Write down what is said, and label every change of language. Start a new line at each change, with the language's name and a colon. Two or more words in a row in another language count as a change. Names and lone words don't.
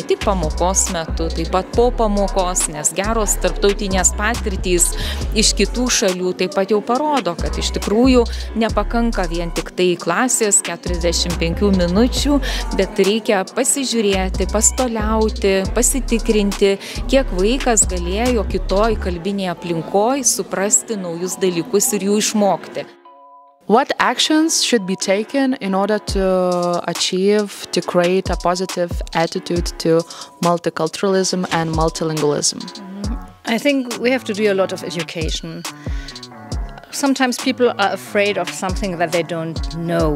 Lithuanian: tik pamokos metu, taip pat po pamokos, nes geros tarptautinės patirtys iš kitų šalių taip pat jau parodo, kad iš tikrųjų nepakanka vien tik tai klasės 45 minučių, bet reikia pasižiūrėti, pastoliauti, pasitikrinti, kiek vaikas galėjo kitoj kalbinėje aplinkoj suprasti naujus dalykus ir jų išmokti.
English: What actions should be taken in order to create a positive attitude to multiculturalism and multilingualism? I think we have to do a lot of education. Sometimes people are afraid of something that they don't know.